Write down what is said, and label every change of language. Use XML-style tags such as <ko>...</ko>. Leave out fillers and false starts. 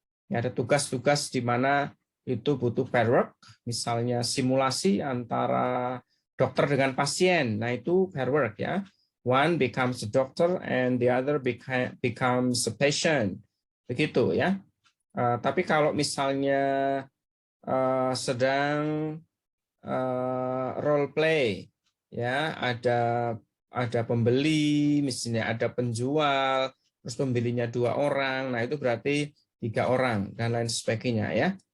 <id>Ya, ada tugas-tugas di mana itu butuh pair work, misalnya simulasi antara dokter dengan pasien. Nah, itu pair work ya.</id> <en>One becomes a doctor and the other becomes a patient.</en> <id>Begitu ya. Tapi kalau misalnya sedang role play, ya, ada pembeli, misalnya ada penjual, terus pembelinya 2 orang, nah itu berarti 3 orang dan lain sebagainya ya.</id>